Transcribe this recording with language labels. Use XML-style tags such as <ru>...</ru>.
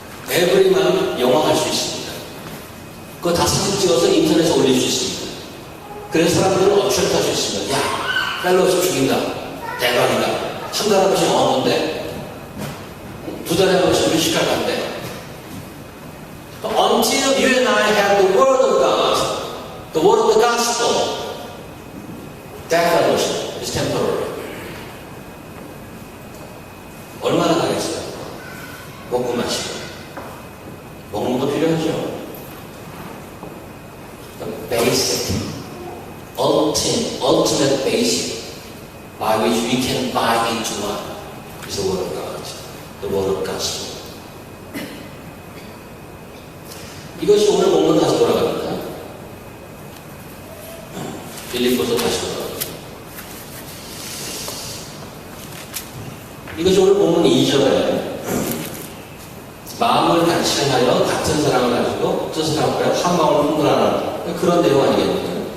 <ko>에브리만 영화 할 수 있습니다. 그거 다 사진 찍어서 인터넷에 올릴 수 있습니다. 그래서 사람들은 어트랙트 할 수 있습니다. 야, 펠로우십 죽인다. 대박이다. 한 달에 한 번씩 영화 본대. 두 달에 한 번씩 뮤지컬 간대.</ko> <en>Until you and I have the Word of God, the Word of the Gospel, that fellowship is temporary.</en> <ko>얼마나 가겠어요? 먹고 마시고. 먹는 것도 필요하죠.</ko> <en>The basic, ultimate basic by which we can buy into one is the Word of God, the Word of Gospel.</en> <ko>이것이 오늘 본문 다시 돌아갑니다. 빌립보서 다시 돌아갑니다. 이것이 오늘 본문 2절에 마음을 같이 하여 같은 사랑을 가지고 뜻을 하여 한 마음을 품으라는 그런 내용 아니겠습니까?</ko>